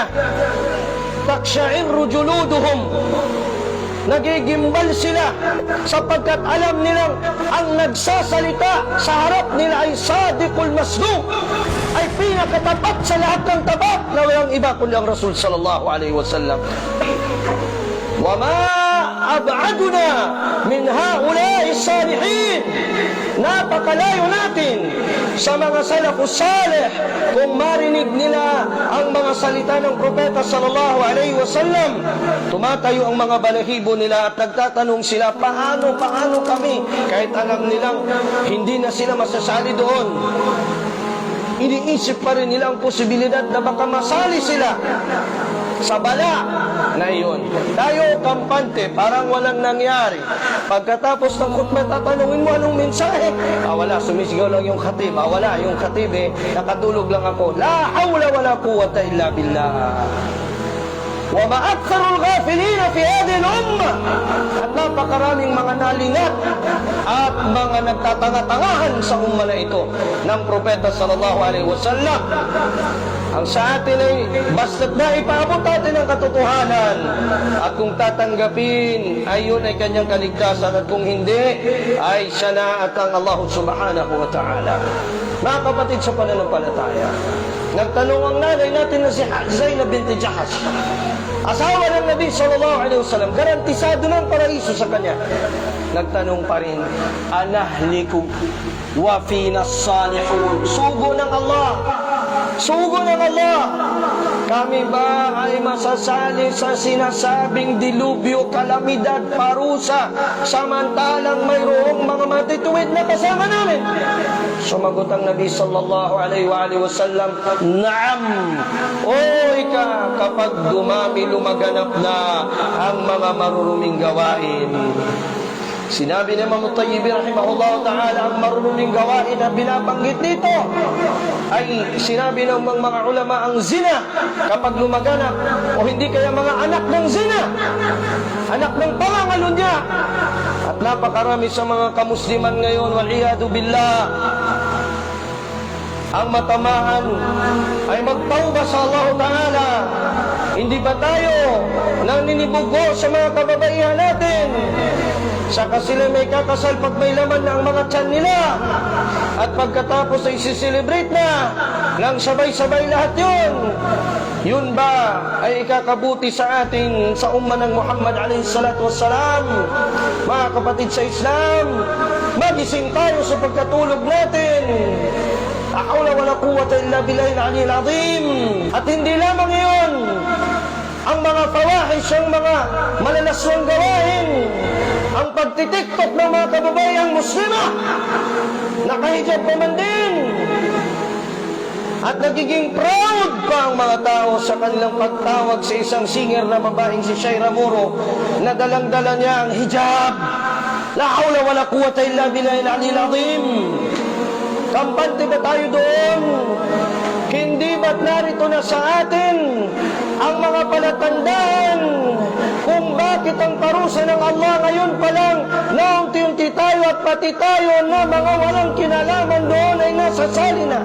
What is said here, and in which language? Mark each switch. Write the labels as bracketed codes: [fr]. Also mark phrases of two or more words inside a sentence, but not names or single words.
[ar] تقشعر جلودهم, [tl] nagigimbal sila sapagkat alam nilang ang nagsasalita sa harap nila ay [ar] الصادق المصدوق, [tl] ay pinakatapat sa lahat ng tapat na walang iba kundi ang Rasul [ar] صلى الله عليه وسلم. وما أبعدنا من هؤلاء الصالحين. [tl] Napakalayo natin sa mga [ar] السلف الصالح [tl] kung marinig nila ang mga salita ng propeta [ar] صلى الله عليه وسلم. [tl] Tumatayo ang mga balahibo nila at nagtatanong sila, paano kami? Kahit alam nilang hindi na sila masasali doon, iniisip pa rin nila ang posibilidad na baka masali sila sa bala na iyon. Tayo kampante, parang walang nangyari. Pagkatapos ng khutbah, tatanungin mo anong mensahe. Wala, sumisigaw lang yung khatib. Wala, yung khatib nakatulog lang ako. [ar] لا حول ولا قوة إلا بالله. وما أكثر الغافلين في هذه الأمة. [tl] At napakaraming mga nalingat at mga nagtatanga-tangahan sa umma na ito ng propeta [ar] صلى الله عليه وسلم. [tl] Ang sa atin ay basta't na ipaabot natin ang katotohanan at kung tatanggapin ay yun ay kanyang kaligtasan at kung hindi ay siya na at ang Allah [ar] سبحانه وتعالى. [tl] Mga kapatid sa pananampalataya, nagtanong ang nanay natin na si Zainab binti Jahsh, asawa ng Nabi [ar] صلى الله عليه وسلم, [tl] garantisado ng paraiso sa kanya. Nagtanong pa rin, [ar] أنهلك وفينا الصالحون. [tl] Sugo ng Allah. Sugo ng Allah. Kami ba ay masasali sa sinasabing dilubyo, kalamidad, parusa, samantalang mayroong mga matituwid na kasama namin? Sumagot ang Nabi [ar] صلى الله عليه وسلم, [tl] naam. O ika, kapag lumaganap na ang mga maruruming gawain. Sinabi ni Imam At-Tayyibin [ar] رحمه الله تعالى, [tl] ang marunong gawain na binabanggit dito ay sinabi ng mga ulama ang zina kapag lumaganap, o hindi kaya mga anak ng zina, anak ng pangangalunya. At napakarami sa mga kamusliman ngayon, [ar] والعياذ بالله, [tl] ang matamaan ay magtauba sa Allah ta'ala. Hindi ba tayo naninibugo sa mga kababaihan natin? Saka sila may kakasal pag may laman na ang mga tiyan nila. At pagkatapos ay siselebrate na nang sabay-sabay lahat yun. Yun ba ay ikakabuti sa atin sa umma ng Muhammad [ar] عليه الصلاة والسلام? [tl] Mga kapatid sa Islam, magising tayo sa pagkatulog natin. [ar] لا حول ولا قوة إلا بالله العلي العظيم. [tl] At hindi lamang iyon, ang mga fawahish, ang mga malalaswang gawain, ang pagtitiktok ng mga kababayang muslima, nakahijab naman din. At nagiging proud pa ang mga tao sa kanilang pagtawag sa isang singer na babaeng si Shaira Moro na dalang-dala niya ang hijab. [ar] لا حول ولا قوة إلا بالله العلي العظيم. [tl] Kampante ba tayo doon? Hindi ba't narito na sa atin ang mga palatandaan kung bakit ang parusa ng Allah ngayon pa lang na unti-unti tayo at pati tayo na mga walang kinalaman doon ay nasasali na.